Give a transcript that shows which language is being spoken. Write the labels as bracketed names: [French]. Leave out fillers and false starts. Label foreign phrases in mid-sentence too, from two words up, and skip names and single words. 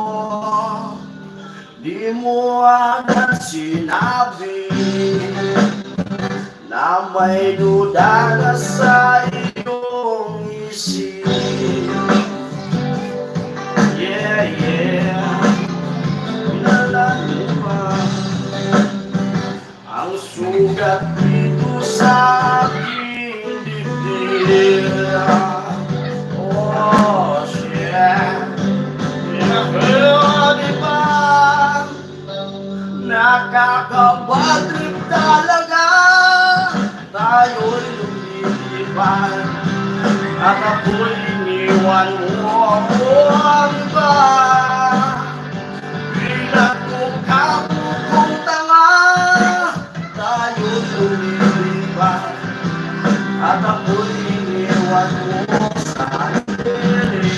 [Filipino] Di mo agad sinabi na may duda na sa iyong isip. [English] Yeah, yeah. [Filipino] Pinalala mo ba ang sugat dito sa aking dibdib? [English] Oh, yeah. Yeah, [Filipino] di ba? Nakakabadrip talaga, tayo'y lumilipad at ako'y iniwan mo. Oh, di ba? Pinagmukha mo kong tanga, tayo'y lumilipad at ako'y iniwan mo sa akin.